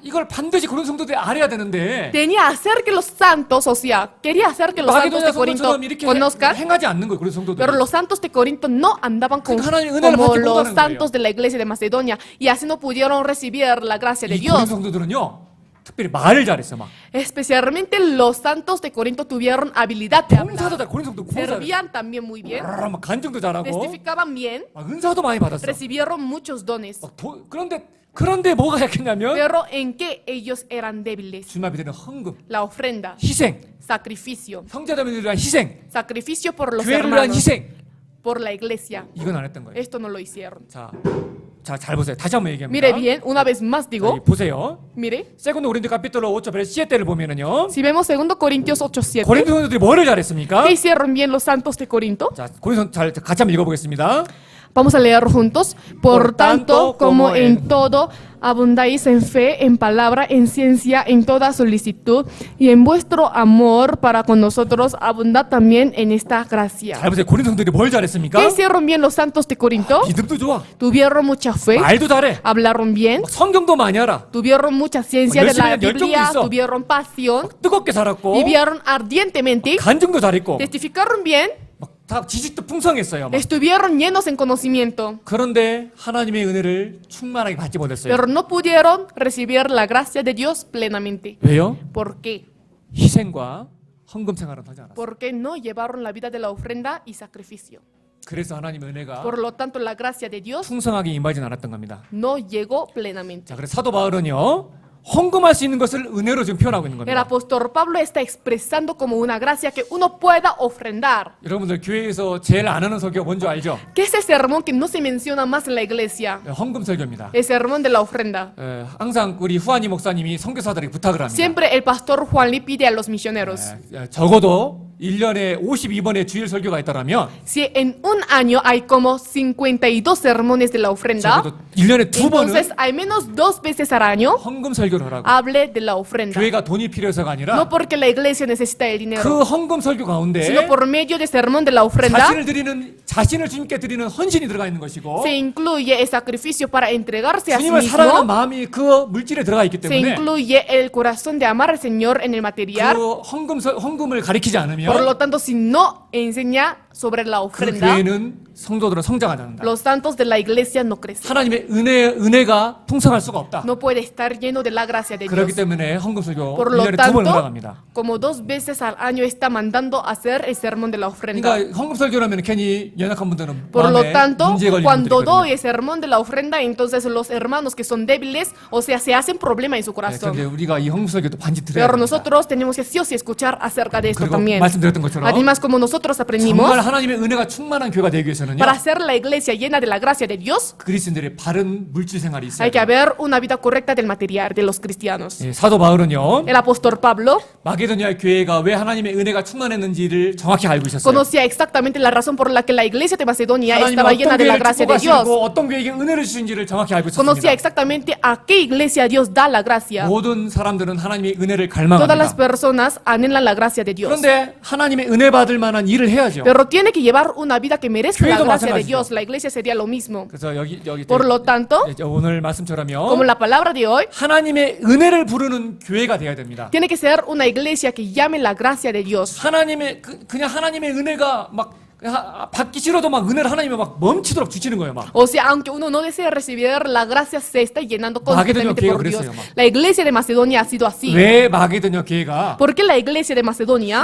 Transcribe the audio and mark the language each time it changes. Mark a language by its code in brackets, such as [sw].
[ko] 이걸 반드시 그런 성도들이 알아야 되는데 [es] Tenía hacer que los santos, o sea, quería hacer que los santos de Corinto [ko] 지금 이렇게 [es] conozcan. [ko] 행하지 않는 거예요. 그런 성도들. [es] Pero los santos de Corinto no andaban [ko] 하나님의 은혜를 [es] como [ko] 받지 [es] los [ko] 못하는 [es] santos [ko] 거예요. [es] de la iglesia de Macedonia y así no pudieron recibir la gracia de [ko] 이 고린 [es] Dios. [ko] 성도들은요, 특별히 말을 잘했어 막. [es] Especialmente los santos de Corinto tuvieron habilidad de [ko] 봉사도 잘, 고린 성도 봉사 잘해. [es] Servían también muy bien, [ko] 막 간증도 잘하고, [es] testificaban bien, [ko] 막 은사도 많이 받았어. [es] recibieron muchos dones. [ko] 그런데 뭐가 약했냐면 [es] Pero en qué ellos eran débiles? [ko] 주님의 믿는 헌금, [es] La ofrenda, [ko] 희생, [es] sacrificio, [ko] 형제자매들을 위한 희생, [es] sacrificio por los [ko] 교회를 위한 [es] hermanos, [ko] 희생. [es] por la iglesia. [ko] 이건 안 했던 거예요. [es] Esto no lo hicieron. [ko] 자, 잘 보세요. 다시 한번 얘기합니다. [es] Mire bien, una vez más [ko] 자, [es] digo, [ko] 여기 보세요. [es] mire, [ko] 세컨드 고린도 카피톨로 5절 베르 7절을 보면은요. [es] si vemos 2 Corintios 8:7, [ko] 고린도 성도들이 뭐를 잘했습니까? [es] ¿qué hicieron bien los santos de Corinto? [ko] 자, 고린도 잘 같이 한번 읽어보겠습니다. [es] Vamos a leer juntos. Por tanto, como en todo abundáis en fe, en palabra, en ciencia, en toda solicitud, y en vuestro amor para con nosotros, abundad también en esta gracia. [ko] 잘 보세요. 고린도 성도들이 뭘 잘했습니까? [es] ¿Qué hicieron bien los santos de Corinto? [ko] 믿음도 좋아. [es] Tuvieron mucha fe, [ko] 말도 잘해. [es] hablaron bien, [ko] 막 성경도 많이 알아. [es] tuvieron mucha ciencia de la [ko] 열심히 열정도 [es] Biblia, [ko] 있어. [es] tuvieron pasión, [ko] 뜨겁게 살았고, [es] vivieron ardientemente, [ko] 간증도 잘했고, [es] testificaron bien, [ko] 막 다 지식도 풍성했어요. 막. [es] estuvieron llenos en conocimiento, [ko] 그런데 하나님의 은혜를 충만하게 받지 못했어요. [es] pero no pudieron recibir la gracia de Dios plenamente. [ko] 왜요? [es] ¿Por qué? [ko] 희생과 헌금 생활은 하지 않았어요. [es] Porque no llevaron la vida de la ofrenda y sacrificio. [ko] 그래서 하나님의 은혜가 [es] Por lo tanto, la gracia de Dios [ko] 풍성하게 임하진 않았던 겁니다. [es] no llegó plenamente. [ko] 자, 그래서 사도 바울은요, 헌금할 수 있는 것을 은혜로 지금 표현하고 있는 [es] El [ko] 겁니다. [es] apóstol Pablo está expresando como una gracia que uno pueda ofrendar. [ko] 여러분들 교회에서 제일 안 하는 설교 뭔지 알죠? [es] ¿Qué es el sermón que no se menciona más en la iglesia? [ko] 헌금 설교입니다. [es] El sermón de la ofrenda. [ko] 항상 우리 후아니 목사님이 선교사들에게 부탁을 합니다. [es] Siempre el pastor Juan Lee pide a los misioneros. [ko] 적어도 1년에 52번의 주일 설교가 있다면 [es] Si en un año hay como 52 sermones de la ofrenda, [ko] 적어도 1년에 2번은 [es] entonces al menos 2 veces al año [ko] 헌금 설교를 하라고. [es] hable de la ofrenda. [ko] 교회가 돈이 필요해서가 아니라 [es] No porque la iglesia necesita el dinero, [ko] 그 헌금 설교 가운데 [es] sino por medio de sermón de la ofrenda [ko] 자신을 주님께 드리는 헌신이 들어가 있는 것이고 [es] se incluye el sacrificio para entregarse a sí [ko] 주님을 사랑하는 [es] mismo, [ko] 마음이 그 물질에 들어가 있기 [es] se [ko] 때문에 [es] incluye el corazón de amar al Señor en el material. [ko] 그 헌금을 가리키지 [es] Por [ko] 않으면 [es] lo tanto, si no enseña sobre la [ko] 그 [es] ofrenda, [ko] 교회는 성도들은 성장하지 않는다. [es] los santos de la iglesia no crecen. [ko] 하나님의 은혜가 풍성할 수가 없다. [es] No puede estar lleno de la gracia de [ko] 그렇기 [es] Dios. [ko] 때문에 헌금 설교 [es] Por lo [ko] 1년에 2번 [es] tanto, [ko] 올라갑니다. [es] como 2 veces al año está mandando hacer el sermón de la ofrenda. [ko] 그러니까 헌금 설교라면 괜히 연약한 분들은 [es] Por lo [ko] 마음에 [es] tanto, [ko] 문제 걸리는 [es] cuando [ko] 분들이 [es] doy [ko] 있거든요. [es] el sermón de la ofrenda, entonces los hermanos que son débiles, o sea, se hacen problema en su [ko] 그런데 [es] corazón. [ko] 우리가 이 헌금 설교도 반드시 들어야 [es] Pero [ko] 됩니다. [es] nosotros tenemos que sí o sí escuchar acerca de esto [ko] 그리고 [es] también. [ko] 말씀드렸던 것처럼 [es] Además, como nosotros aprendimos, [ko] 정말 하나님의 은혜가 충만한 교회가 되기 위해서는요, [es] para hacer la iglesia llena de la gracia de Dios, [ko] 그리스도인들의 바른 물질 생활이 있어야 [es] hay que [ko] 돼요. [es] haber una vida correcta del material de los cristianos. [ko] 예, 사도 바울은요, [es] El apóstol Pablo [ko] 마게도니아 교회가 왜 하나님의 은혜가 충만했는지를 정확히 알고 있었어요. [es] conocía exactamente la razón por la que la iglesia de Macedonia [ko] 하나님은 [es] estaba llena [ko] 어떤 [es] gracia de Dios. [ko] 축복하시고 어떤 교회에게 은혜를 주신지를 정확히 알고 [es] Conocía exactamente a qué iglesia Dios da la gracia. [ko] 모든 사람들은 하나님의 은혜를 [es] Todas las [ko] 갈망합니다. [es] personas anhelan la gracia de Dios. [ko] 그런데 하나님의 은혜 받을 만한 일을 해야죠. [es] Pero tiene que llevar una vida que merezca la [ko] 교회도 [es] gracia de [ko] 마찬가지죠. [es] Dios. La iglesia sería lo mismo. [ko] 그래서 여기 [es] Por lo tanto, [ko] 오늘 말씀처럼요, [es] como la palabra de hoy, [ko] 하나님의 은혜를 부르는 교회가 되어야 됩니다. [es] tiene que ser una iglesia que llame la gracia de Dios. [ko] 그냥 하나님의 은혜가 막 받기 싫어도 막 은혜를 하나님이 막 멈추도록 주시는 거예요, 막. [es] O sea, aunque uno no desee recibir la gracia, se está llenando constantemente Macedonia por Dios. [ko] 그랬어요, 막. [es] La iglesia de Macedonia ha sido así. [ko] 왜 마게도냐 교회가 [es] ¿Por qué la iglesia de Macedonia